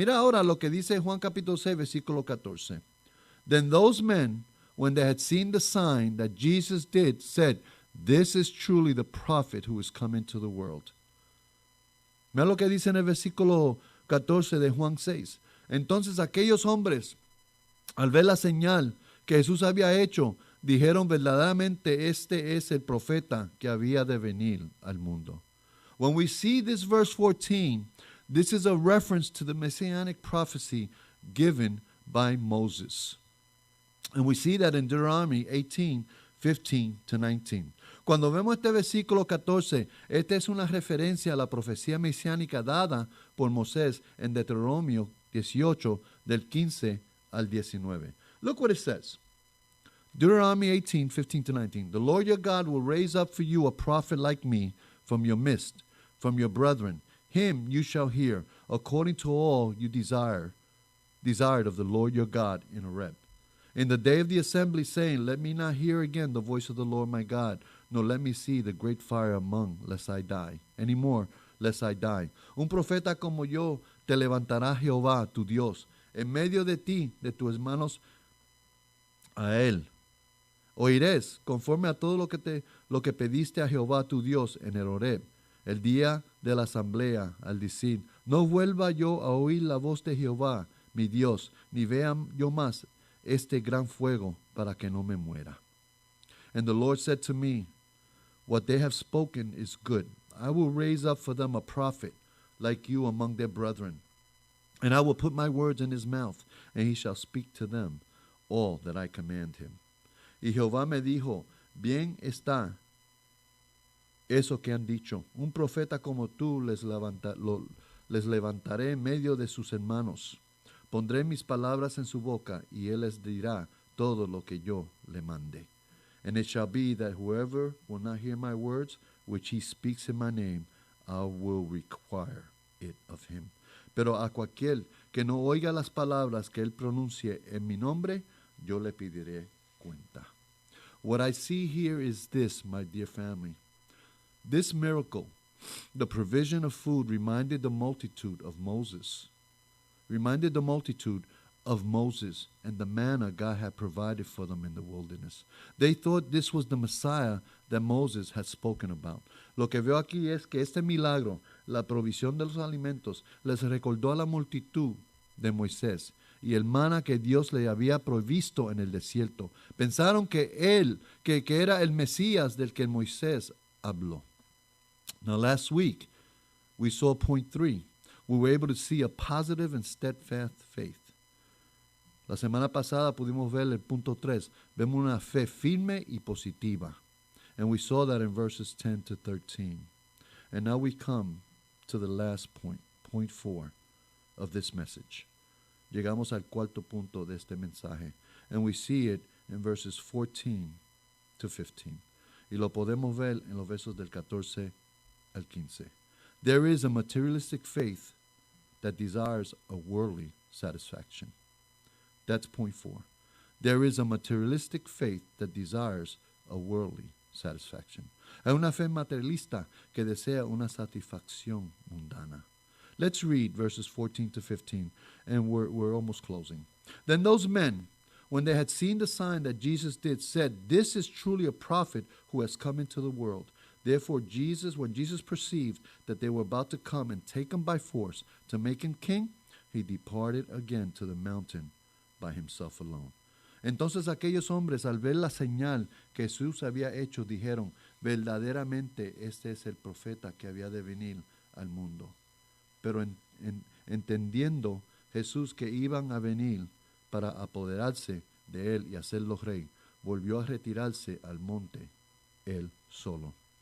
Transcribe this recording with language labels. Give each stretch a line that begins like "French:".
Spanish: Mira ahora lo que dice Juan capítulo 6 versículo 14.
English: Then those men, when they had seen the sign that Jesus did, said, "This is truly the prophet who is come into the world."
Spanish: Mira lo que dice en el versículo 14 de Juan 6. Entonces aquellos hombres, al ver la señal que Jesús había hecho, dijeron verdaderamente este es el profeta que había de venir al mundo.
English: When we see this verse 14, this is a reference to the messianic prophecy given by Moses. And we see that in Deuteronomy 18, 15 to 19.
Spanish: Cuando vemos este versículo 14, esta es una referencia a la profecía mesiánica dada por Moisés en Deuteronomio 18, del 15 al 19.
English: Look what it says. Deuteronomy 18, 15 to 19. The Lord your God will raise up for you a prophet like me from your midst, from your brethren. Him you shall hear, according to all you desired of the Lord your God in Horeb. In the day of the assembly, saying, Let me not hear again the voice of the Lord my God, nor let me see the great fire among, lest I die. Any more, lest I die.
Spanish: Un profeta como yo te levantará Jehová, tu Dios, en medio de ti, de tus hermanos, a él. Oirés conforme a todo lo que pediste a Jehová tu Dios en el Horeb, el día de la asamblea, al decir, no vuelva yo a oír la voz de Jehová, mi Dios, ni vea yo más este gran fuego para que no me muera.
English: And the Lord said to me, what they have spoken is good. I will raise up for them a prophet like you among their brethren, and I will put my words in his mouth, and he shall speak to them all that I command him.
Spanish: Y Jehová me dijo, bien está eso que han dicho. Un profeta como tú les levantaré en medio de sus hermanos. Pondré mis palabras en su boca, y él les dirá todo lo que yo le mande.
English: And it shall be that whoever will not hear my words, which he speaks in my name, I will require it of him.
Spanish: Pero a cualquier que no oiga las palabras que él pronuncie en mi nombre, yo le pediré cuenta.
English: What I see here is this, my dear family. This miracle, the provision of food, reminded the multitude of Moses. Reminded the multitude of Moses and the manna God had provided for them in the wilderness. They thought this was the Messiah that Moses had spoken about.
Spanish: Lo que veo aquí es que este milagro, la provisión de los alimentos, les recordó a la multitud de Moisés y el maná que Dios le había provisto en el desierto. Pensaron que era el Mesías del que Moisés habló.
English: Now last week, we saw point 3. We were able to see a positive and steadfast faith.
Spanish: La semana pasada pudimos ver el punto 3. Vemos una fe firme y positiva.
English: And we saw that in verses 10 to 13. And now we come to the last point, point 4 of this message.
Spanish: llegamos al cuarto punto de este mensaje.
English: And we see it in verses 14 to 15.
Spanish: Y lo podemos ver en los versos del 14 al 15.
English: There is a materialistic faith that desires a worldly satisfaction. That's point 4. There is a materialistic faith that desires a worldly satisfaction.
Spanish: Hay una fe materialista que desea una satisfacción mundana.
English: Let's read verses 14 to 15, and we're almost closing. Then those men, when they had seen the sign that Jesus did, said, "This is truly a prophet who has come into the world." Therefore when Jesus perceived that they were about to come and take him by force to make him king, he departed again to the mountain by himself alone.
Spanish: Entonces aquellos hombres, al ver la señal que Jesús había hecho, dijeron, verdaderamente este es el profeta que había de venir al mundo. Pero entendiendo Jesús que iban a venir para apoderarse de él y hacerlo rey, volvió a retirarse al monte él solo.